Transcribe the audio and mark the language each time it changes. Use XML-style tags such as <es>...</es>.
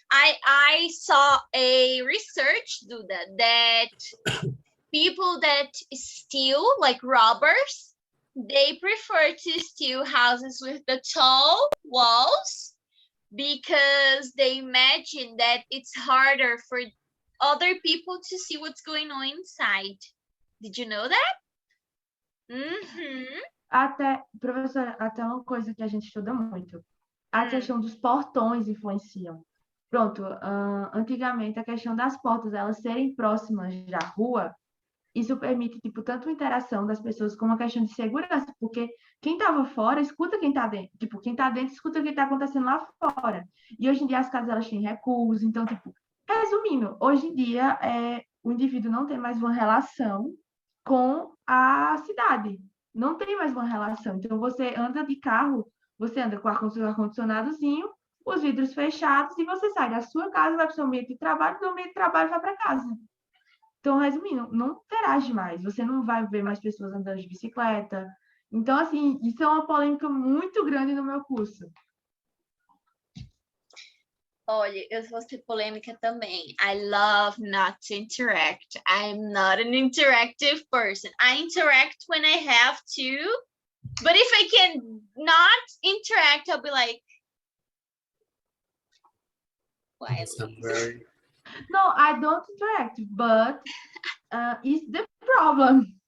<en>I saw a research, Duda, that people that steal, like robbers, they prefer to steal houses with the tall walls because they imagine that it's harder for other people to see what's going on inside. Did you know that?</en> <pt>Até, professora, até uma coisa que a gente estuda muito. A questão dos portões influenciam. Pronto, antigamente a questão das portas, elas serem próximas da rua, isso permite, tipo, tanto a interação das pessoas como a questão de segurança, porque quem estava fora escuta quem está dentro. Tipo, quem está dentro escuta o que está acontecendo lá fora. E hoje em dia as casas, elas têm recursos, então, tipo, resumindo, hoje em dia o indivíduo não tem mais uma relação com a cidade. Não tem mais uma relação. Então, você anda de carro, você anda com o ar-condicionadozinho, os vidros fechados, e você sai da sua casa, vai para o seu ambiente de trabalho, do ambiente de trabalho vai para casa. Então, resumindo, não interage mais. Você não vai ver mais pessoas andando de bicicleta. Então, assim, isso é uma polêmica muito grande no meu curso. Olha, eu vou ser polêmica também.</pt> <en>I love not to interact. I'm not an interactive person. I interact when I have to, but if I can not interact, I'll be like, quietly. No, I don't interact, but it's the problem.</en>